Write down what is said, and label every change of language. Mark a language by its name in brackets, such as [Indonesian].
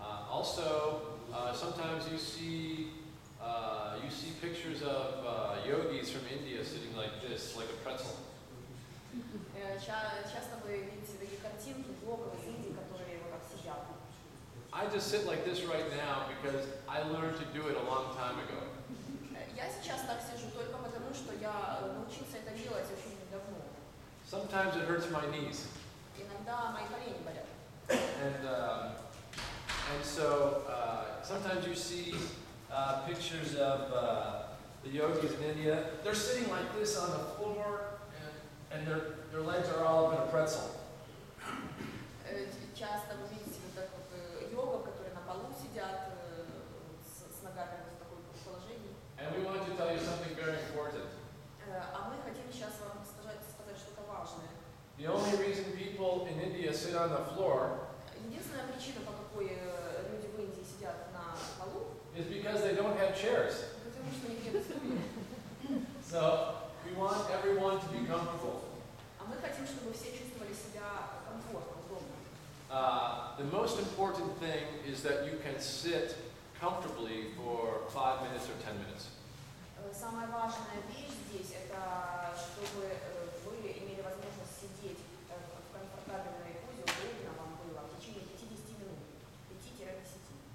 [English] Also, sometimes you see pictures of yogis from India sitting like this, like a pretzel. [Russian] Часто вы видите такие картинки йогов из Индии, которые вот так сидят. [English] I just sit like this right now because I learned to do it a long time ago. [Russian] Я сейчас так сижу только потому, что я научился это делать очень давно. [English] Sometimes it hurts my knees. [Russian] Иногда мои колени болят. [English] And so sometimes you see pictures of the yogis in India. They're sitting like this on the floor, and their legs are all in a pretzel. [Russian] Часто вы видите вот так вот йогов, которые на полу сидят с ногами в таком положении. [English] And we want to tell you something very important. [Russian] А мы хотим сейчас вам сказать что-то важное. [English] The only reason people in India sit on the floor [Russian] Единственная причина, по какой люди в Индии сидят на полу, [English] is because they don't have chairs. [Russian] потому что у них нет стульев. [English] So we want everyone to be comfortable. [Russian] А мы хотим, чтобы все чувствовали себя комфортно, удобно. [English] The most important thing is that you can sit comfortably for 5 minutes or 10 minutes. [Russian] Самая важная вещь здесь, это чтобы вы имели возможность сидеть в комфортабельной позе, удобно вам было в течение 50 минут, 5-10.